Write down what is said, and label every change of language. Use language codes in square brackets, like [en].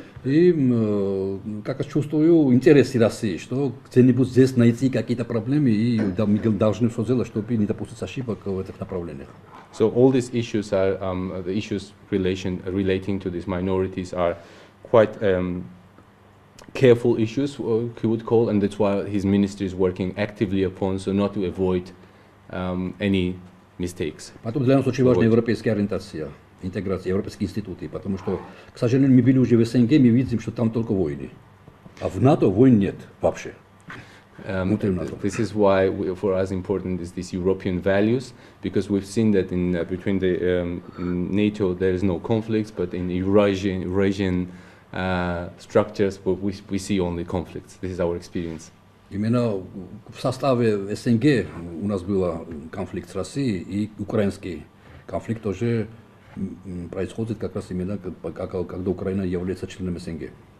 [ru] И как раз чувствую интерес России, что где-нибудь здесь найти какие-то проблемы, и мы должны все сделать, чтобы не допустить ошибок в этих направлениях. [en] So all these issues are the issues relating to these minorities are quite careful issues, he would call, and that's why his ministry is working actively upon, so not to avoid any mistakes. [ru] Потом для нас очень важна европейская ориентация, интеграция, европейские институты, потому что, к сожалению, мы были уже в СНГ, мы видим, что там только войны, а в НАТО войн нет вообще. [en] This is why for us important is these European values, because we've seen that in between the NATO there is no conflicts, but in Eurasian structures we see only conflicts. This is our experience. [ru] Именно в составе СНГ у нас был конфликт с Россией, и украинский конфликт тоже происходит как раз именно когда Украина является членом СНГ.